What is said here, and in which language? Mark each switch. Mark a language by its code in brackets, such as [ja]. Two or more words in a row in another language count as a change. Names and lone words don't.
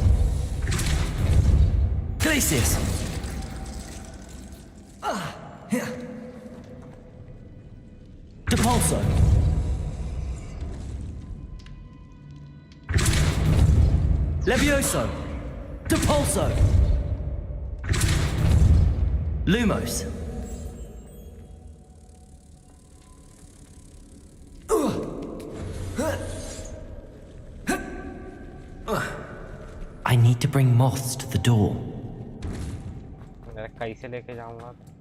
[en] Glacius. Depulso. Levioso. Depulso. Lumos. I need to bring moths to the door. [hi] कैसे लेके जाऊंगा?